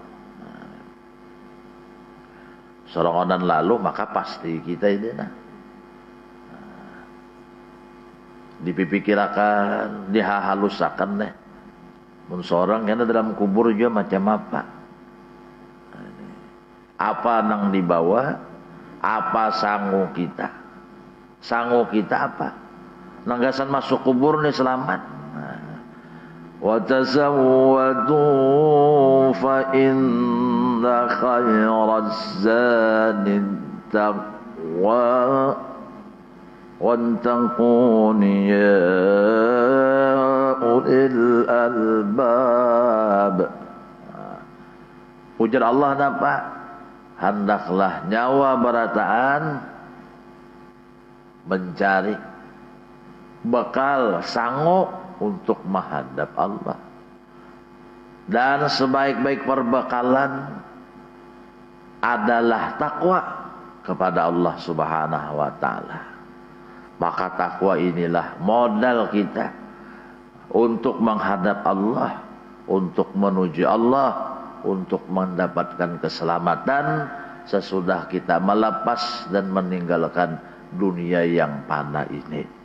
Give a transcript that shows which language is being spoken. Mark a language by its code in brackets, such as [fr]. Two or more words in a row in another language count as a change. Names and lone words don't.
[bjn] Sorongan lalu maka pasti kita ini dipikirkan, dihalusakan deh. Seorang karena dalam kubur juga macam apa? Apa nang dibawa? Apa sangu kita? Sangu kita apa? Nanggasan masuk kubur nih selamat. [ar] وتزودوا فإن خير الزاد التقوى واتقون يا أولي الألباب. [bjn] Ujar Allah apa? Hendaklah nyawa berataan mencari bekal sangu untuk menghadap Allah. [id] Dan sebaik-baik perbekalan adalah takwa kepada Allah [ar] سبحانه وتعالى. [id] Maka takwa inilah modal kita untuk menghadap Allah, untuk menuju Allah, untuk mendapatkan keselamatan sesudah kita melepas dan meninggalkan dunia yang fana ini.